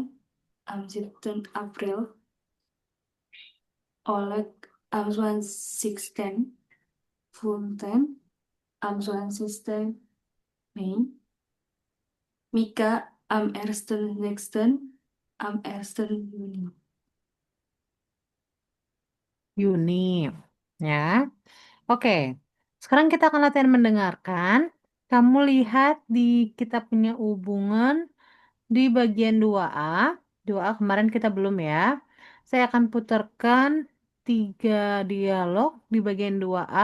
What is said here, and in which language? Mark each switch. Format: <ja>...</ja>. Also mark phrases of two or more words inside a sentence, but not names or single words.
<de>Am 7. April. Oleg am 20. Fulton am 20. Mei. Mika am 1.6. Am 1. Juni. Juni.</de> <id>Ya. Oke. Sekarang kita akan latihan mendengarkan. Kamu lihat di kita punya hubungan di bagian 2A. 2A kemarin kita belum ya. Saya akan putarkan 3 dialog di bagian 2A.</id>